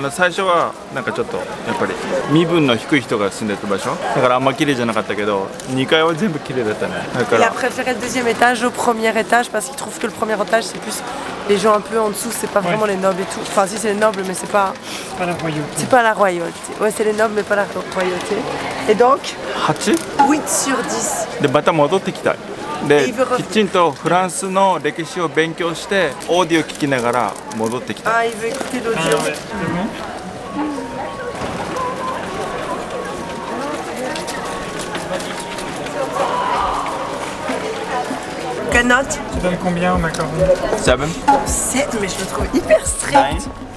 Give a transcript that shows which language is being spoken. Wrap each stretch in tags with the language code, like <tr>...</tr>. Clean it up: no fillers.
<ja>最初はなんかちょっとやっぱり身分の低い人が住んでた場所だからあんま綺麗じゃなかったけど2階は全部綺麗だったね。だか</ja> <fr>Il a</fr> <ja>ら</ja> <fr>préféré le deuxième étage au premier étage parce qu'il trouve que le premier étage c'est plus les gens un peu en dessous, c'est pas vraiment les nobles et tout. Enfin si c'est les nobles mais c'est pas Pas la royauté. c'est pas la royauté. Ouais c'est les nobles mais pas la royauté. Et donc 8 8 sur 10.</fr> <ja>でまた戻ってきたい。できちんとフランスの歴史を勉強してオーディオ聞きながら戻ってきたい。</ja> <fr>Ah il veut écouter l'audio. Quelle note? Tu donnes combien au macaron? 7 7, mais je le trouve hyper strict.</fr>